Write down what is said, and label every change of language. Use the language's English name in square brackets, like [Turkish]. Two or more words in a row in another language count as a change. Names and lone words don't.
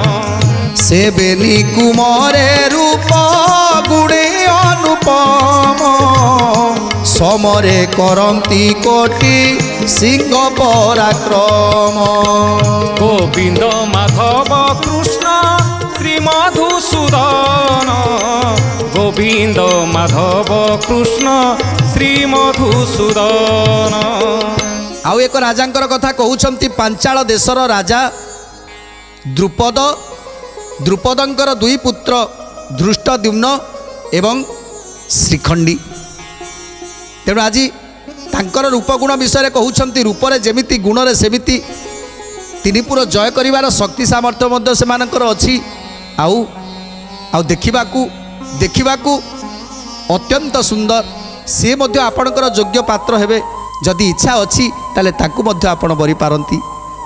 [Odia] ସେବେନି କୁମାରେ ରୂପ ଗୁଣେ ଅନୁପମ ସମରେ କରନ୍ତି କୋଟି ସିଂହ ପରାକ୍ରମ गोविंद माधव कृष्ण श्री मधुसूदन गोविंद माधव कृष्ण श्री मधुसूदन। ଆଉ ଏକ ରାଜାଙ୍କର କଥା କହୁଛନ୍ତି ପାଞ୍ଚାଳ ଦେଶର ରାଜା ଦ୍ରୁପଦ ଦ୍ରୁପଦଙ୍କର ଦୁଇ ପୁତ୍ର ଧୃଷ୍ଟଦ୍ୟୁମ୍ନ ଏବଂ ଶ୍ରୀଖଣ୍ଡୀ। ତେଣୁ ଆଜି ତାଙ୍କର ରୂପଗୁଣ ବିଷୟ କହୁଛନ୍ତି ରୂପରେ ଯେମିତି ଗୁଣରେ ସେମିତି ତିନିପୁର ଜୟ କରିବାର ଶକ୍ତି ସାମର୍ଥ୍ୟ ମଧ୍ୟ ସେମାନଙ୍କର ଅଛି ଆଉ ଆଉ ଦେଖିବାକୁ ଅତ୍ୟନ୍ତ ସୁନ୍ଦର ସି ମଧ୍ୟ ଆପଣଙ୍କର ଯୋଗ୍ୟ ପାତ୍ର ହେବେ ଯଦି ଇଚ୍ଛା ଅଛି ତାହାଲେ ତାକୁ ମଧ୍ୟ ଆପଣ ବରି ପାରନ୍ତି।